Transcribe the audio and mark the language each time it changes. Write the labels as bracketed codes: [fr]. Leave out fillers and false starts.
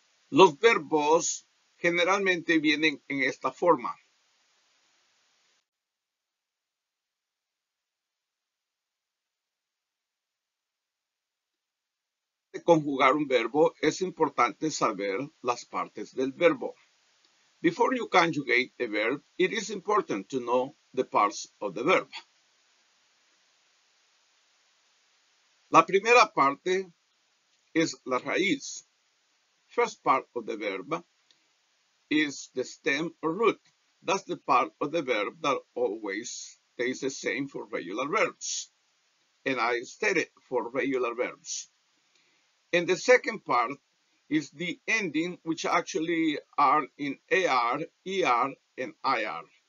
[es] Los verbos generalmente vienen en esta forma. De conjugar un verbo es importante saber las partes del verbo. [en] Before you conjugate a verb, it is important to know the parts of the verb. [es] La primera parte es la raíz. [en] First part of the verb is the stem or root. That's the part of the verb that always stays the same for regular verbs. And I stated for regular verbs. And the second part is the ending, which actually are in AR, ER, and IR.